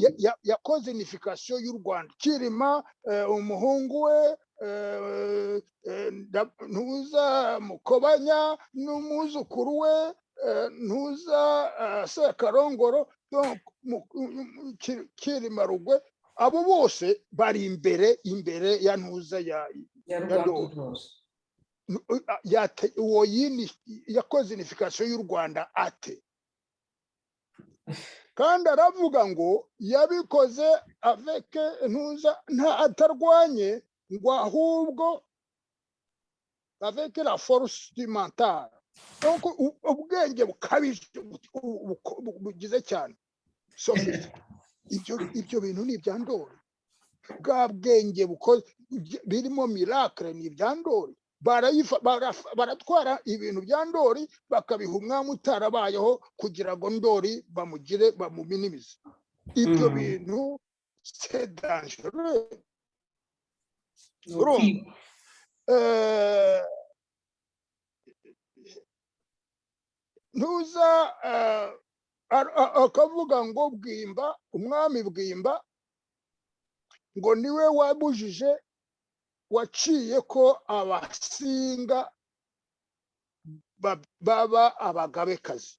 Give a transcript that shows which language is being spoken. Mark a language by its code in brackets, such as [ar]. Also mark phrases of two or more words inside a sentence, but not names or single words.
[rw] yakoze unification y'u Rwanda. Cyilima umuhungu we Ntuza Mukobanya n'umwuzukuru we Ntuza Sekarongoro, Cyilima Rugwe, abo bose bari imbere ya Ntuza ya Ndoli. Uwo yakoze unification y'u Rwanda ate? Kandi aravuga ngo yabikoze avec Ntuza atarwanye, ngo ahubwo [fr] avec la force du mental. [rw] Donc ubwenge bukabije bugize cyane. So ibyo bintu ni ibya Ndoli. Bwa bwenge bukoze birimo miracle ni ibya Ndoli. Baratwara ibintu bya Ndoli bakabiha umwami utarabayeho kugira ngo Ndoli bamuminimize. Ibyo bintu [fr] c'est dangereux. [rw] Ntuza akavuga ngo Bwimba, umwami Bwimba ngo niwe wabujije, waciye ko abasinga baba abagabekazi.